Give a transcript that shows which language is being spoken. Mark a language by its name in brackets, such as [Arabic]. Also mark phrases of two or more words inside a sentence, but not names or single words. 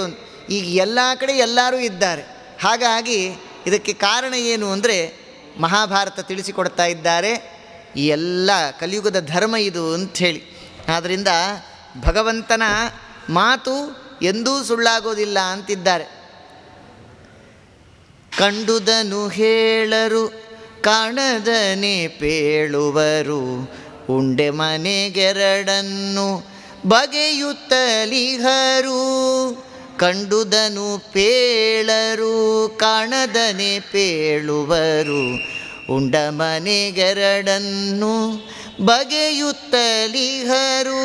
[Kannada] ಈಗ ಎಲ್ಲ ಕಡೆ ಎಲ್ಲರೂ ಇದ್ದಾರೆ. ಹಾಗಾಗಿ ಇದಕ್ಕೆ ಕಾರಣ ಏನು ಅಂದರೆ ಮಹಾಭಾರತ ತಿಳಿಸಿಕೊಡ್ತಾ ಇದ್ದಾರೆ. ಈ ಎಲ್ಲ ಕಲಿಯುಗದ ಧರ್ಮ ಇದು ಅಂಥೇಳಿ. ಆದ್ದರಿಂದ ಭಗವಂತನ ಮಾತು ಎಂದೂ ಸುಳ್ಳಾಗೋದಿಲ್ಲ ಅಂತಿದ್ದಾರೆ. ಕಂಡುದನು ಹೇಳರು ಕಾಣದನೆ ಪೇಳುವರು, ಉಂಡೆ ಮನೆಗೆರಡನ್ನು ಬಗೆಯುತ್ತಲಿಹರು. ಕಂಡುದನು ಪೇಳರು ಕಾಣದನೆ ಪೇಳುವರು, ಉಂಡ ಮನೆಗೆರಡನ್ನು ಬಗೆಯುತ್ತಲಿಹರು.